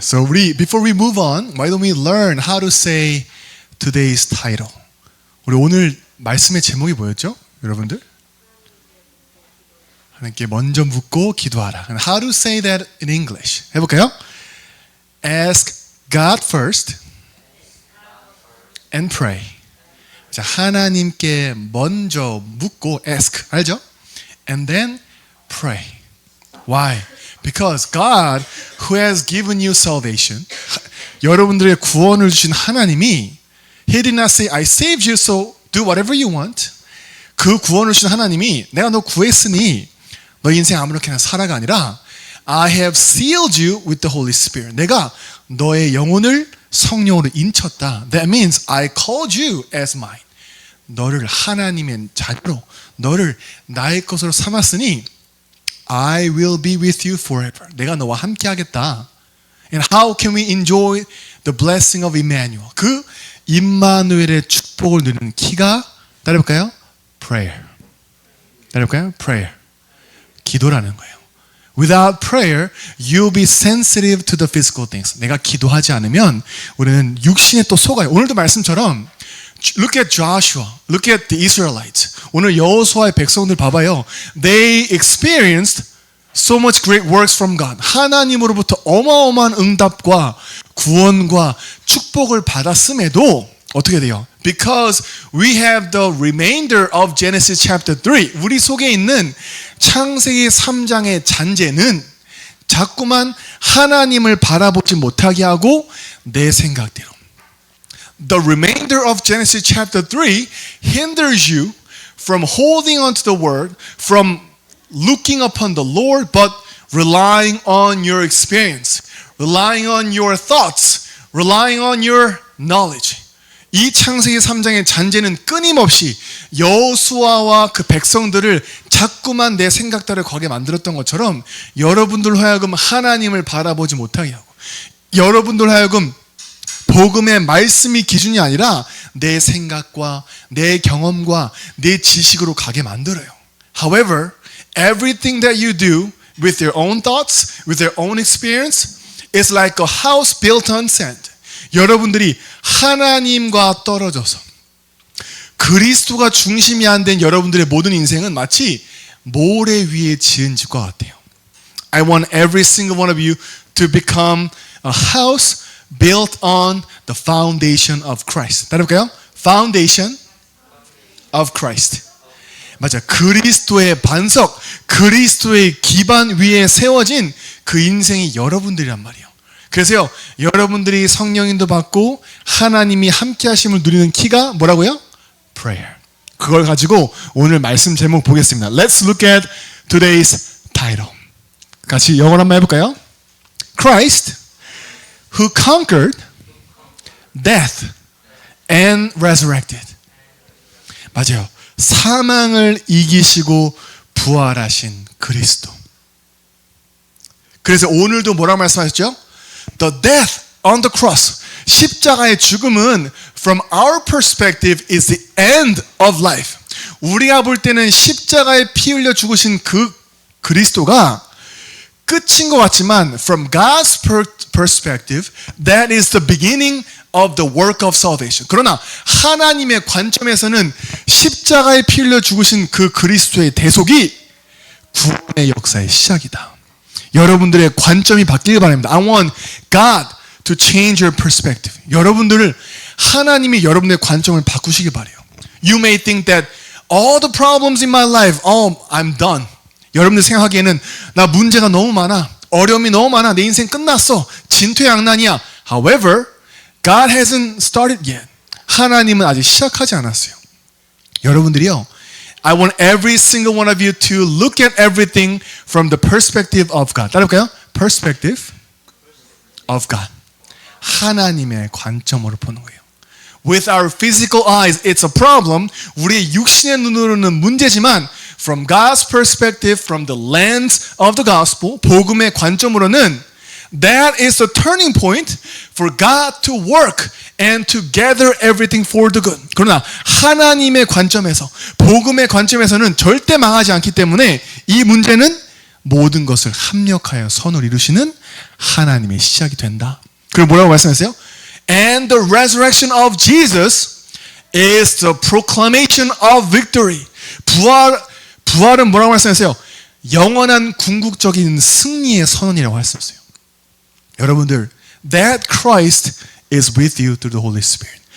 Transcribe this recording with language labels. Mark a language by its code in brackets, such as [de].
[en] So before we move on, why don't we learn how to say today's title? [ko] 우리 오늘 말씀의 제목이 뭐였죠? 여러분들? 하나님께 먼저 묻고 기도하라. [en] How to say that in English? [ko] 해볼까요? [en] Ask God first and pray. [ko] 자, 하나님께 먼저 묻고 [en] ask, [ko] 알죠? [en] And then pray. Why? Because God, who has given you salvation, [ko] 여러분들의 구원을 주신 하나님이 [en] He did not say, I saved you, so do whatever you want. [ko] 그 구원을 주신 하나님이 내가 너 구했으니 너 인생 아무렇게나 살아가 아니라 [en] I have sealed you with the Holy Spirit. [ko] 내가 너의 영혼을 성령으로 인쳤다. [en] That means I called you as mine. [ko] 너를 하나님의 자녀로, 너를 나의 것으로 삼았으니 [en] I will be with you forever. [ko] 내가 너와 함께 하겠다. [en] And how can we enjoy the blessing of Emmanuel? [ko] 그 임마누엘의 축복을 누리는 키가 따라해볼까요? [en] Prayer. [ko] 따라해볼까요? [en] Prayer. [ko] 기도라는 거예요. [en] Without prayer, you'll be sensitive to the physical things. [ko] 내가 기도하지 않으면 우리는 육신에 또 속아요. 오늘도 말씀처럼 [en] Look at Joshua. Look at the Israelites. [ko] 오늘 여호수아의 백성들 봐봐요. [en] They experienced so much great works from God. [ko] 하나님으로부터 어마어마한 응답과 구원과 축복을 받았음에도 어떻게 돼요? [en] Because we have the remainder of Genesis chapter 3. [ko] 우리 속에 있는 창세기 3장의 잔재는 자꾸만 하나님을 바라보지 못하게 하고 내 생각대로. [en] The remainder of Genesis chapter 3 hinders you from holding on to the word, from looking upon the Lord, but relying on your experience, relying on your thoughts, relying on your knowledge. [ko] 이 창세기 3장의 잔재는 끊임없이 여호수아와 그 백성들을 자꾸만 내 생각대로 거기에 만들었던 것처럼 여러분들 하여금 하나님을 바라보지 못하게 하고 여러분들 하여금 복음의 말씀이 기준이 아니라 내 생각과 내 경험과 내 지식으로 가게 만들어요. [en] However, everything that you do with your own thoughts, with your own experience is like a house built on sand. [ko] 여러분들이 하나님과 떨어져서 그리스도가 중심이 안 된 여러분들의 모든 인생은 마치 모래 위에 지은 집과 같아요. [en] I want every single one of you to become a house built on the foundation of Christ. [ko] 따라볼까요? [en] Foundation of Christ. [ko] 맞아. 그리스도의 반석, 그리스도의 기반 위에 세워진 그 인생이 여러분들이란 말이에요. 그래서요, 여러분들이 성령인도 받고 하나님이 함께 하심을 누리는 키가 뭐라고요? [en] Prayer. [ko] 그걸 가지고 오늘 말씀 제목 보겠습니다. [en] Let's look at today's title. [ko] 같이 영어로 한번 해볼까요? [en] Christ who conquered death and resurrected. [ko] 맞아요. 사망을 이기시고 부활하신 그리스도. 그래서 오늘도 뭐라고 말씀하셨죠? [en] The death on the cross. [ko] 십자가의 죽음은 [en] from our perspective is the end of life. [ko] 우리가 볼 때는 십자가에 피 흘려 죽으신 그 그리스도가 끝인 것 같지만 [en] from God's perspective, that is the beginning of the work of salvation. [ko] 그러나 하나님의 관점에서는 십자가에 피 흘려 죽으신 그 그리스도의 대속이 구원의 역사의 시작이다. 여러분들의 관점이 바뀌길 바랍니다. [en] I want God to change your perspective. [ko] 여러분들을 하나님이 여러분의 관점을 바꾸시길 바래요. [en] You may think that all the problems in my life, I'm done. [ko] 여러분들 생각하기에는 나 문제가 너무 많아. 어려움이 너무 많아. 내 인생 끝났어. 진퇴양난이야. [en] However, God hasn't started yet. [ko] 하나님은 아직 시작하지 않았어요. 여러분들이요. [en] I want every single one of you to look at everything from the perspective of God. [ko] 따라볼까요? [en] Perspective of God. [ko] 하나님의 관점으로 보는 거예요. [en] With our physical eyes, it's a problem. [ko] 우리의 육신의 눈으로는 문제지만 [en] from God's perspective, from the lens of the gospel, [ko] 복음의 관점으로는 [en] That is the turning point for God to work and to gather everything for the good. [ko] 그러나 하나님의 관점에서, 복음의 관점에서는 절대 망하지 않기 때문에 이 문제는 모든 것을 합력하여 선을 이루시는 하나님의 시작이 된다. 그리고 뭐라고 말씀했어요? [en] And the resurrection of Jesus is the proclamation of victory. [ko] 부활은 뭐라고 말씀했어요? 영원한 궁극적인 승리의 선언이라고 했었어요. 여러분들, [en] that Christ is with you through the Holy Spirit.